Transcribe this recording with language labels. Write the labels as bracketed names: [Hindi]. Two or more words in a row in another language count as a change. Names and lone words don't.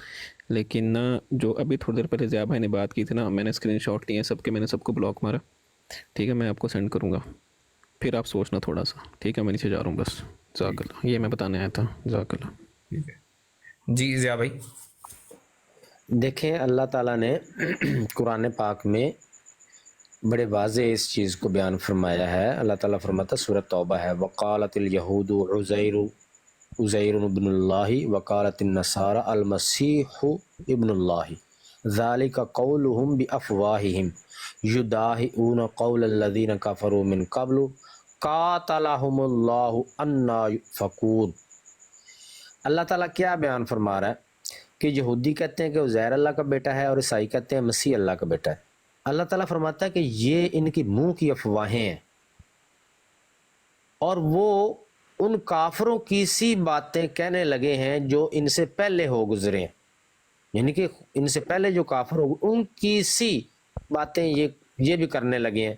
[Hindi] लेकिन ना जो अभी थोड़ी देर पहले ज़िया भाई ने बात की थी ना, मैंने स्क्रीनशॉट लिए सबके, मैंने सबको ब्लॉक मारा, ठीक है, मैं आपको सेंड करूँगा, फिर आप सोचना थोड़ा सा, ठीक है। मैं नीचे जा रहा हूँ बस, ज़ाकल्लाह, ये मैं बताने आया था, ज़ाकल्लाह। ठीक है जी ज़िया भाई। देखें, अल्लाह ताला ने कुरान पाक में बड़े वाज़े इस चीज़ को बयान फरमाया है। अल्लाह ताला फरमाता, सूरह तौबा है, [Arabic] وقالت اليهود عزير ابن الله وقالت النصارى المسيح ابن الله ذلك قولهم بأفواههم يضاهئون قول الذين كفروا من قبل قاتلهم الله أنى يؤفكون. [Hindi] अल्लाह ताला क्या बयान फरमा रहा है कि यहूदी कहते हैं कि उज़ैर अल्लाह का बेटा है और ईसाई कहते हैं मसीह अल्लाह का बेटा है। अल्लाह ताला फरमाता है कि ये इनकी मुंह की अफवाहें हैं और वो उन काफरों की सी बातें कहने लगे हैं जो इनसे पहले हो गुजरे हैं, यानी कि इनसे पहले जो काफर हो उनकी सी बातें ये भी करने लगे हैं।